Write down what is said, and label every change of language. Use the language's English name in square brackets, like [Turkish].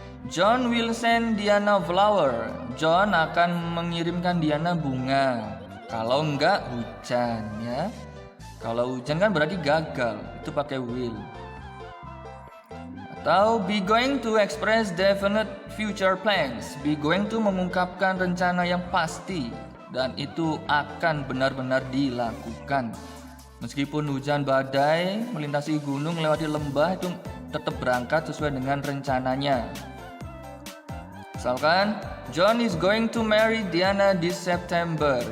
[English] John will send Diana flower. [Indonesian] John akan mengirimkan Diana bunga. Kalau enggak hujan ya. Kalau hujan kan berarti gagal. Itu pakai will. Atau [English] be going to express definite future plans. [Indonesian] Be going to mengungkapkan rencana yang pasti dan itu akan benar-benar dilakukan. Meskipun hujan badai, melintasi gunung, melewati lembah, itu tetap berangkat sesuai dengan rencananya. Misalkan, [English] John is going to marry Diana this September.